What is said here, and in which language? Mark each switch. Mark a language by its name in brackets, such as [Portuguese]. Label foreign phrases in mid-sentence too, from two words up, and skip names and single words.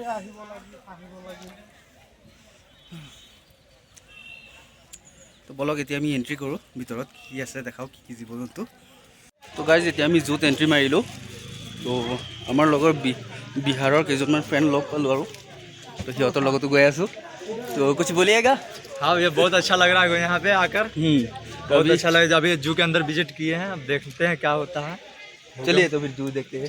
[Assamese] তো বলক এতিয়া আমি এণ্ট্ৰি কৰোঁ, ভিতৰত কি আছে দেখাওঁ, কি জীৱ জন্তু। তো গাইজ এতিয়া আমি জুত এণ্ট্ৰি মাৰিলোঁ। তো আমাৰ লগৰ বিহাৰৰ কেইজনমান ফ্ৰেণ্ড লগ পালোঁ আৰু, তো সিহঁতৰ লগতো গৈ আছোঁ। [Hindi] তো কুछ बोलिएगा? हाँ ये बहुत अच्छा लग रहा है यहाँ पे आकर, बहुत अच्छा लगा। अभी जू के अंदर विजिट किए हैं, अब देखते हैं क्या होता है। चलिए तो फिर जू देखते हैं।